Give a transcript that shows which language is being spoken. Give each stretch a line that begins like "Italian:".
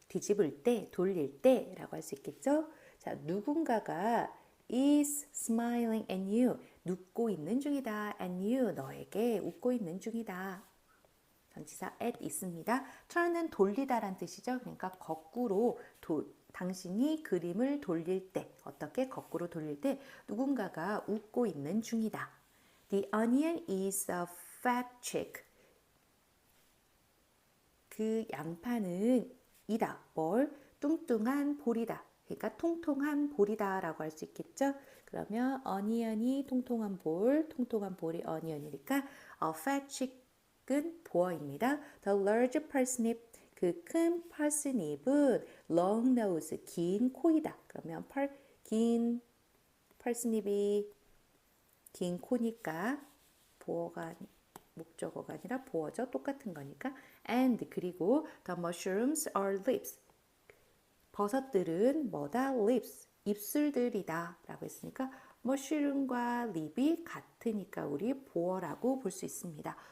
Korean: 뒤집을 때, 돌릴 때 라고 할 수 있겠죠? 자, 누군가가
English: is smiling at you.
Korean: 웃고 있는 중이다.
English: and you.
Korean: 너에게 웃고 있는 중이다. 전치사 at 있습니다. turn은 돌리다란 뜻이죠. 그러니까 거꾸로 당신이 그림을 돌릴 때, 어떻게 거꾸로 돌릴 때 누군가가 웃고 있는 중이다.
English: The onion is a fat chick.
Korean: 그 양파는 이다. 뭘? 뚱뚱한 볼이다. 그러니까 통통한 볼이다 라고 할 수 있겠죠. 그러면 onion이 통통한 볼, 통통한 볼이 onion이니까 a fat chick은 보어입니다.
English: The large parsnip,
Korean: 그 큰 parsnip은
English: long nose,
Korean: 긴 코이다. 그러면 긴 parsnip이 긴 코니까 보어가 목적어가 아니라 보어죠. 똑같은 거니까. And 그리고
English: the mushrooms are lips.
Korean: 버섯들은 뭐다? lips. 입술들이다 라고 했으니까 머쉬룸과 립이 같으니까 우리 보어라고 볼 수 있습니다.